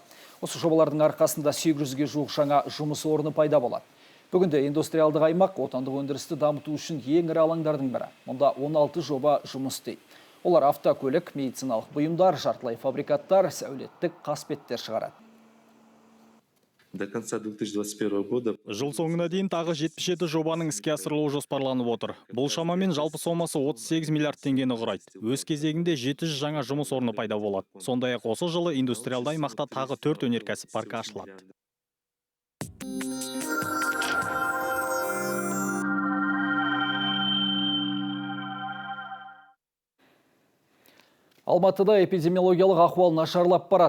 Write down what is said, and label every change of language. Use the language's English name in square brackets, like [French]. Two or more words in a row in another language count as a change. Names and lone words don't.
[Kazakh] Осы жобалардың арқасында 800-ге жуық жаңа жұмыс орны пайда болады. Бүгінде индустриалдық аймақ отандық өндірісті дамыту үшін ең ірі алаңдардың бірі. Мұнда 16 жоба жұмыс істейді. Олар автокөлік, медициналық бұйымдар, жартылай фабрикаттар, сәулеттік қасбеттер шығарады. [Russian] До конца 2021 года [Kazakh] Жыл соңына дейін тағы 77 жобаның іске асырылуы жоспарланып отыр. Бұл шамамен жалпы сомасы 38 миллиард теңгені құрайды. Өз кезегінде 700 жаңа жұмыс орны пайда болады. Сондай-ақ осы жылы индустриалды аймақта тағы 4 өнеркәсіп паркі ашылады. Алматыда эпидемиологиялық ахуал нашарлап барады.